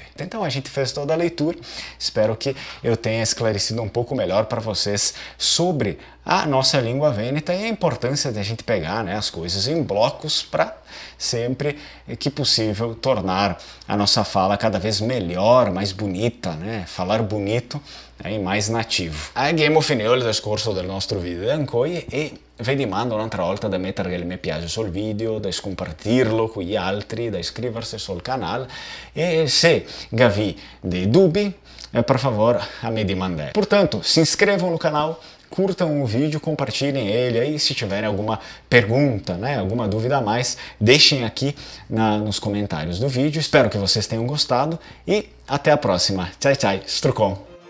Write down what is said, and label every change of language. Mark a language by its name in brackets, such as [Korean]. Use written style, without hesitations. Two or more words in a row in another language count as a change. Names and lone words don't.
[Portuguese] Então a gente fez toda a leitura, espero que eu tenha esclarecido um pouco melhor para vocês sobre a nossa língua vêneta e a importância de a gente pegar as coisas em blocos para sempre que possível tornar a nossa fala cada vez melhor, mais bonita, falar bonito e mais nativo. [Italian] Abbiamo finito il discorso del nostro video ancora e vi rimando un'altra volta da mettere il mi piace sul video, da compartirlo con gli altri, da iscriversi sul canale e se gavi dei dubbi, [Portuguese] por favor, [Italian] a me dimandare. [Portuguese] Portanto, se inscrevam no canal, curtam o vídeo, compartilhem ele aí, se tiverem alguma pergunta, alguma dúvida a mais, deixem aqui nos comentários do vídeo. Espero que vocês tenham gostado e até a próxima. Tchau, tchau, strucon!